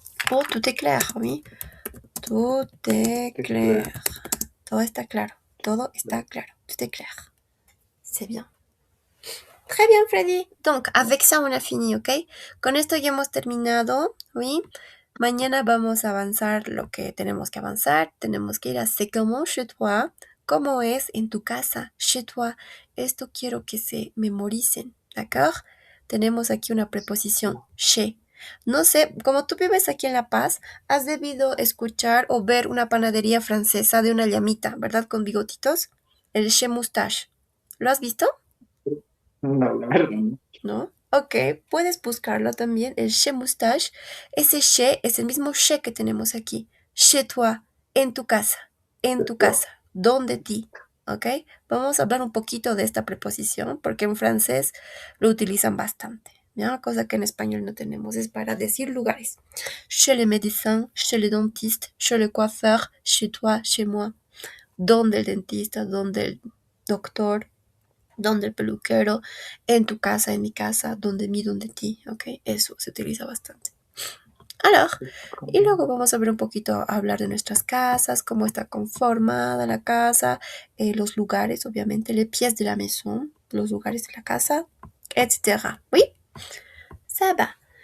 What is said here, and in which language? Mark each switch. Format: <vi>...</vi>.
<fr>Oh, tout est clair, oui. Tout est C'est clair. clair.</fr> <es>Todo está claro. Todo está claro.</es> <fr>Tout est clair. C'est bien. Très bien,</fr> <es>Freddy.</es> <fr>Donc, avec ça, on a fini, ¿ok?</fr> <es>Con esto ya hemos terminado, ¿oui? Mañana vamos a avanzar lo que tenemos que avanzar. Tenemos que ir a</es> <fr>c'est comment chez toi.</fr> <es>¿Cómo es en tu casa? Chez toi. Esto quiero que se memoricen, ¿d'accord? Tenemos aquí una preposición, chez. No sé, como tú vives aquí en La Paz, has debido escuchar o ver una panadería francesa de una llamita, ¿verdad? Con bigotitos. El chez moustache. ¿Lo has visto? No, la verdad. ¿No? Ok, puedes buscarlo también, el chez moustache. Ese chez es el mismo chez que tenemos aquí.</es> <fr>Chez toi,</fr> <es>en tu casa, donde ti. ¿Ok? Vamos a hablar un poquito de esta preposición porque en francés lo utilizan bastante. ¿Ya? Cosa que en español no tenemos, es para decir lugares.</es> <fr>Chez le médecin, chez le dentiste, chez le coiffeur, chez toi, chez moi.</fr> <es>Donde el dentista, donde el doctor, donde el peluquero, en tu casa, en mi casa, donde mí, donde ti, ¿ok? Eso se utiliza bastante. Alors, y luego vamos a ver un poquito, hablar de nuestras casas, cómo está conformada la casa, los lugares, obviamente,</es> <fr>les pièces de la maison,</fr> <es>los lugares de la casa, etc. ¿Oui?</es> <fr>Ça va.</fr>